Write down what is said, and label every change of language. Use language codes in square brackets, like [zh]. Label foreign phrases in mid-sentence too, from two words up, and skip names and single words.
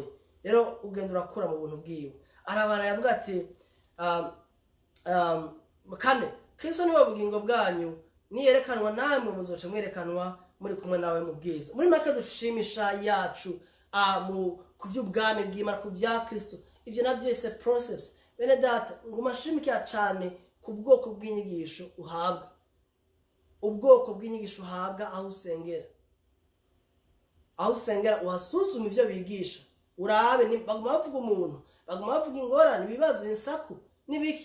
[rn] Rero ugenda urakura mu buntu bwiwe. Arabana yavuga ati kane Kristo niwe bugingo bwanyu, niyerekanwa namwe muzoca mwerekanwa muri kumwe nawe mu bwiza. Muri make dushimisha yacu mu kuby'ubwami bw'Imana, ku bya Kristo. Ibyo nabyo [en] is a process. [rn] Bene data, ngumashimikira cyane ku bwoko bw'inyigisho uhabwa. Ubwoko bw'inyigisho uhabwa aho usengera. Aho usengera uhasuzuma ibyo bigisha. Urabe baguma bavuga umuntu, baguma bavuga ingorane, ibibazo, insaku nibiki.